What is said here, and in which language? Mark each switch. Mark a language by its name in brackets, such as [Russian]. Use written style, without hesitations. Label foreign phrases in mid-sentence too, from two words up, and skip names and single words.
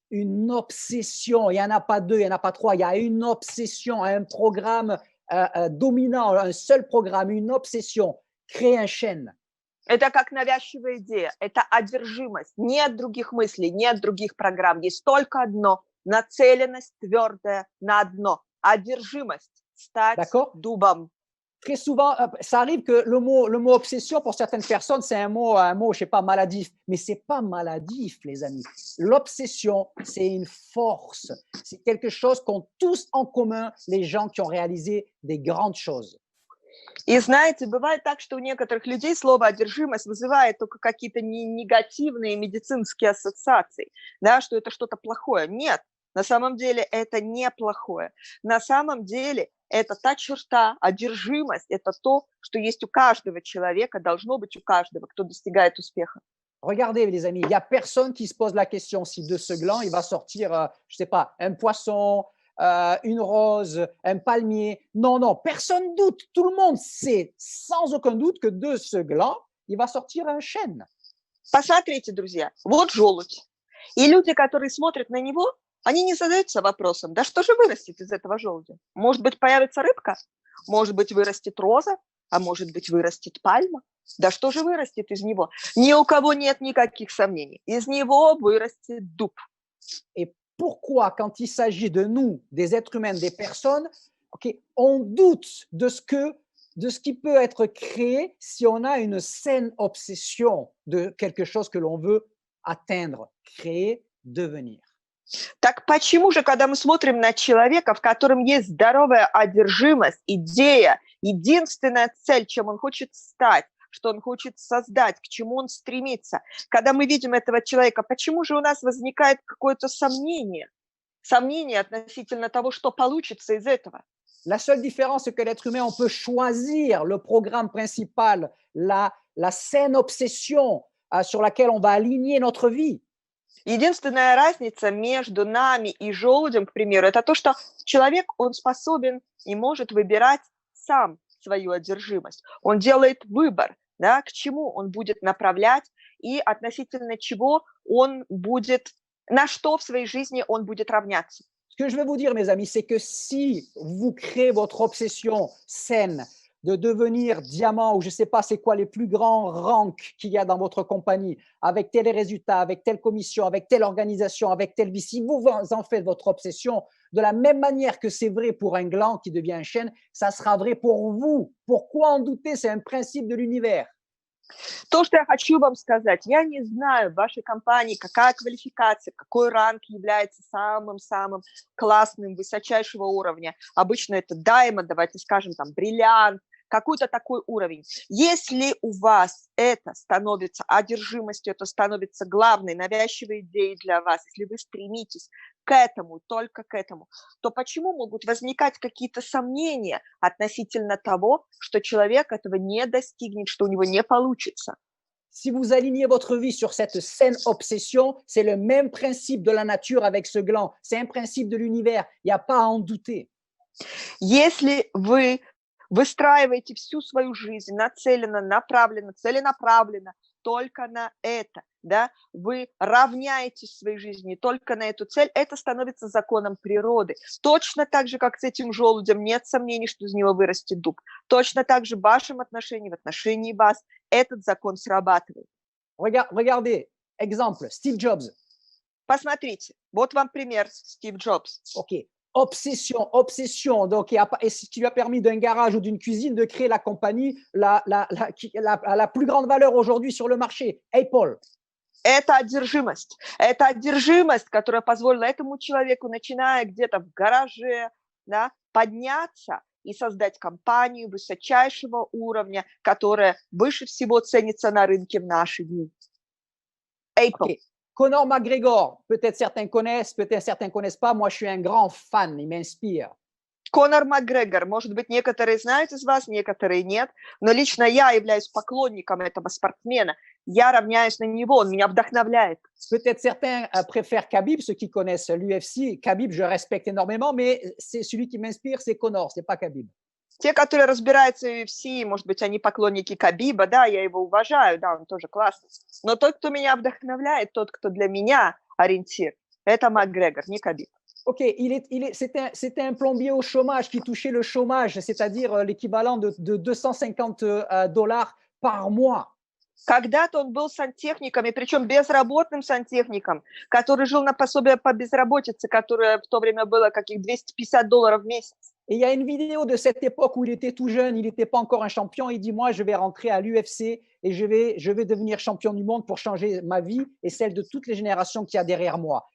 [French] Une obsession, il n'y en a pas deux, il n'y en a pas trois, il y a une obsession, un programme dominant, un seul programme, une obsession, créer un chêne. [Russian] Это как навязчивая идея, это одержимость. Нет других мыслей, нет других программ. Есть только одно, нацеленность твердая на одно. Одержимость, стать дубом. [French] Très souvent, ça arrive que le mot obsession, pour certaines personnes, c'est un mot, je sais pas, maladif. Mais ce n'est pas maladif, les amis. L'obsession, c'est une force. C'est quelque chose qu'ont tous en commun les gens qui ont réalisé des grandes choses. [Russian] И знаете, бывает так, что у некоторых людей слово «одержимость» вызывает только какие-то негативные медицинские ассоциации, да, что это что-то плохое. Нет, на самом деле это не плохое. На самом деле это та черта, одержимость, это то, что есть у каждого человека, должно быть у каждого, кто достигает успеха. [French] Regardez, les amis, il n'y a personne qui se pose la question si de ce gland, il va sortir, je ne sais pas, un poisson, une rose, un palmier. Non, non, personne doute. Tout le monde sait sans aucun doute que de ce gland, il va sortir un chêne. [Russian] Посмотрите, друзья, вот желудь. И люди, которые смотрят на него, они не задаются вопросом, да что же вырастет из этого желудя? Может быть, появится рыбка? Может быть, вырастет роза? А может быть, vырастет пальма? Да что же вырастет из него? Ни у кого нет никаких сомнений. Из него вырастет дуб. [French] Et pourquoi, quand il s'agit de nous, des êtres humains, des personnes, okay, on doute de ce qui peut être créé si on a une saine obsession de quelque chose que l'on veut atteindre, créer, devenir. [Russian] Так почему же, когда мы смотрим на человека, в котором есть здоровая одержимость, идея, единственная цель, чем он хочет стать, что он хочет создать, к чему он стремится, когда мы видим этого человека, почему же у нас возникает какое-то сомнение относительно того, что получится из этого? [French] La seule différence, c'est que l'être humain, on peut choisir le programme principal, la saine obsession sur laquelle on va aligner notre vie. [Russian] Единственная разница между нами и желудем, к примеру, это то, что человек, он способен и может выбирать сам свою одержимость. Он делает выбор, да, к чему он будет направлять и относительно чего он будет, на что в своей жизни он будет равняться. [French] Ce que je veux vous dire, mes amis, c'est que si vous créez votre obsession saine de devenir diamant ou je ne sais pas c'est quoi les plus grands ranks qu'il y a dans votre compagnie, avec tel résultat, avec telle commission, avec telle organisation, avec telle vie, si vous en faites votre obsession, de la même manière que c'est vrai pour un gland qui devient un chêne, ça sera vrai pour vous. Pourquoi en douter? C'est un principe de l'univers. [Russian] То, что я хочу вам сказать, я не знаю в вашей компании, какая квалификация, какой ранг является самым-самым классным, высочайшего уровня. Обычно это diamond, давайте скажем, там, бриллиант, какой-то такой уровень. Если у вас это становится одержимостью, это становится главной, навязчивой идеей для вас, если вы стремитесь к этому, только к этому, то почему могут возникать какие-то сомнения относительно того, что человек этого не достигнет, что у него не получится? [French] Si vous alignez votre vie sur cette saine obsession, c'est le même principe de la nature avec ce gland. C'est un principe de l'univers. Il n'y a pas à en douter. [Russian] Если вы выстраиваете всю свою жизнь нацеленно, направленно, целенаправленно только на это, да, вы равняетесь в своей жизни только на эту цель, это становится законом природы. Точно так же, как с этим желудем, нет сомнений, что из него вырастет дуб. Точно так же в вашем отношении, в отношении вас, этот закон срабатывает. [French] Regardez, exemple, Steve Jobs. [Russian] Посмотрите, вот вам пример Стив Джобс. [French] OK. Obsession, obsession. Donc, et ce qui lui a permis d'un garage ou d'une cuisine de créer la compagnie la plus grande valeur aujourd'hui sur le marché, Apple. [Russian] Это одержимость, которая позволила этому человеку, начиная где-то в гараже, да, подняться и создать компанию высочайшего уровня, которая выше всего ценится на рынке в наши дни. Apple. Okay. [French] Conor McGregor, peut-être certains connaissent, peut-être certains connaissent pas. Moi, je suis un grand fan, il m'inspire. [Russian] Конор Макгрегор, может быть, некоторые знают из вас, некоторые нет, но лично я являюсь поклонником этого спортсмена. Я равняюсь на него, он меня вдохновляет. [French] Peut-être certains préfèrent Khabib, ceux qui connaissent l'UFC. Khabib, je respecte énormément, mais c'est celui qui m'inspire, c'est Conor, c'est pas Khabib. [Russian] Те, которые разбираются в UFC, может быть, они поклонники Кhabиба, да, я его уважаю, да, он тоже классный. Но тот, кто меня вдохновляет, тот, кто для меня ориентир, это Макгрегор, не Khabib. [French] OK, c'était un plombier au chômage qui touchait le chômage, c'est-à-dire l'équivalent de $250 par mois. [Russian] Когда-то он был сантехником, и причем безработным сантехником, который жил на пособие по безработице, которое в то время было каких $250 в месяц. [French] Et il y a une vidéo de cette époque où il était tout jeune, il n'était pas encore un champion. Il dit, moi, je vais rentrer à l'UFC et je vais devenir champion du monde pour changer ma vie et celle de toutes les générations qu'il y a derrière moi.